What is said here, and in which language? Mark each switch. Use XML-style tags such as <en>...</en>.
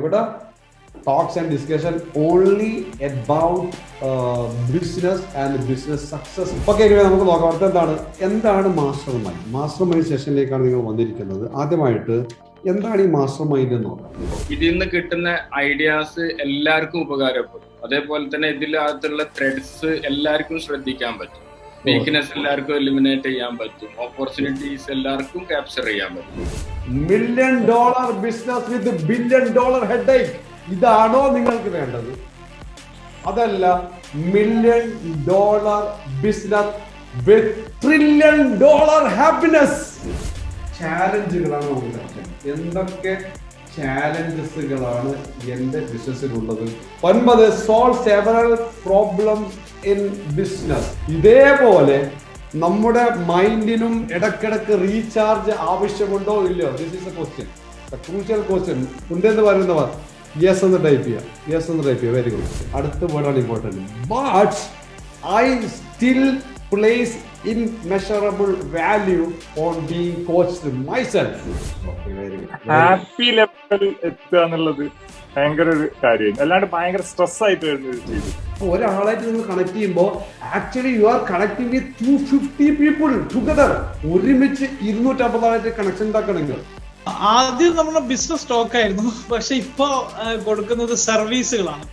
<en>ഇവിടെ talks and discussion only about business and business success.</en> <ml>Okay, നമുക്ക് നോക്കാം എന്താണ് മാസ്റ്റർ മൈൻഡ്. മാസ്റ്റർ മൈൻഡ് സെഷനിലേക്കാണ് നിങ്ങൾ വന്നിരിക്കുന്നത്. ആദ്യമായിട്ട് എന്താണ് ഈ മാസ്റ്റർ മൈൻഡ് എന്ന് നോക്കാം. ഇതിൽ നിന്ന് കിട്ടുന്ന ഐഡിയാസ് എല്ലാവർക്കും ഉപകാരപ്പെടും. അതേപോലെ തന്നെ ഇതിനകത്തുള്ള ത്രെഡ്സ് എല്ലാവർക്കും ശ്രദ്ധിക്കാൻ പറ്റും. വീക്ക്നെസ് എല്ലാവർക്കും എലിമിനേറ്റ് ചെയ്യാൻ പറ്റും. ഓപ്പർച്യൂണിറ്റീസ് എല്ലാവർക്കും ക്യാപ്ചർ ചെയ്യാൻ പറ്റും.</ml> <en>$1 million business with $1 billion headache.</en> <ml>ഇതാണോ നിങ്ങൾക്ക് വേണ്ടത്? അതല്ല,</ml> <en>$1 million business with $1 trillion happiness.</en> <ml>ചാലഞ്ചുകളാണ് നമുക്ക്. എന്തൊക്കെ ചാലഞ്ചസുകളാണ് എന്റെ ബിസിനസ്സിലുള്ളത്?</ml> <en>9, solve several problems in business.</en> <ml>ഇതേപോലെ നമ്മുടെ മൈൻഡിനും ഇടക്കിടക്ക് റീചാർജ് ആവശ്യമുണ്ടോ ഇല്ലയോ?</ml> <en>This is a question, crucial question.</en> <ml>ഉണ്ടെന്ന് പറയുന്നവർ യെസ് എന്ന് ടൈപ്പ് ചെയ്യുക. യെസ് എന്ന് ടൈപ്പ് ചെയ്യുക.</ml> <en>Very good.</en> <ml>അടുത്ത വേർഡാണ് important.</ml> <en>But I still place immeasurable value on being coached myself. Okay, very good.</en> <ml>Happy ലെവലിൽ എത്തുക എന്നുള്ളത് ഭയങ്കര ഒരു കാര്യമാണ്. അല്ലാണ്ട് ഭയങ്കര സ്ട്രെസ് ആയിട്ട് വരുന്നത്. ഒരാളായിട്ട് നിങ്ങൾ കണക്ട് ചെയ്യുമ്പോൾ</ml> <en>Actually you are connecting with 250 people together.</en> <ml>ഒരുമിച്ച് 250 കണക്ഷൻ ഉണ്ടാക്കണമെങ്കിൽ ആദ്യം നമ്മുടെ ബിസിനസ് സ്റ്റോക്ക് ആയിരുന്നു. പക്ഷെ ഇപ്പൊ കൊടുക്കുന്നത് സർവീസുകളാണ്.</ml>